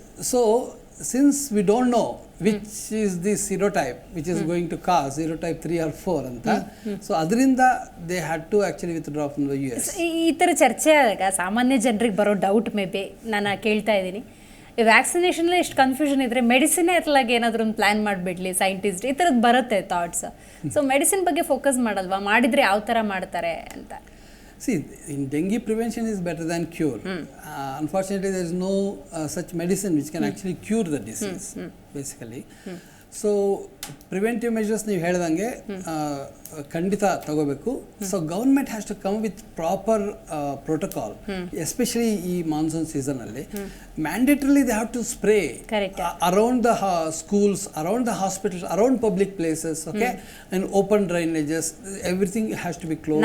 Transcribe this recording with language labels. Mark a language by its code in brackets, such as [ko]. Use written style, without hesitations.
[en] so since we don't know which is the serotype which is going to cause serotype 3 or 4 ಅಂತ, [kn] so ಅದರಿಂದ [en] They had to actually withdraw from the US. [kn] ಈ ಥರ ಚರ್ಚೆ ಆದಾಗ ಸಾಮಾನ್ಯ ಜನರಿಗೆ ಬರೋ ಡೌಟ್ ಮೇ ಬಿ ನಾನು ಕೇಳ್ತಾ ಇದ್ದೀನಿ, ವ್ಯಾಕ್ಸಿನೇಷನ್ ಎಷ್ಟು ಕನ್ಫ್ಯೂಷನ್ ಇದ್ರೆ ಮೆಡಿಸಿನ್ ಎತ್ತಲಾಗಿ ಏನಾದರೂ ಒಂದು ಪ್ಲಾನ್ ಮಾಡಿಬಿಡ್ಲಿ ಸೈಂಟಿಸ್ಟ್, ಈ ಥರದ್ದು ಬರುತ್ತೆ ಥಾಟ್ಸ್. ಸೊ ಮೆಡಿಸಿನ್ ಬಗ್ಗೆ ಫೋಕಸ್ ಮಾಡಲ್ವಾ, ಮಾಡಿದರೆ ಯಾವ ಥರ ಮಾಡ್ತಾರೆ ಅಂತ? [en] See, in dengue prevention is better than cure. Unfortunately, there is no such medicine which can actually cure the disease, basically. [kn] So preventive measures ನೀವು ಹೇಳ್ದಂಗೆ ಖಂಡಿತ ತಗೋಬೇಕು. [en] So government has to come with proper protocol, especially ಈ monsoon ಸೀಸನಲ್ಲಿ. Mandatorily they have to spray around the schools, around the hospitals, around public places, okay, and open drainages, everything has to be close.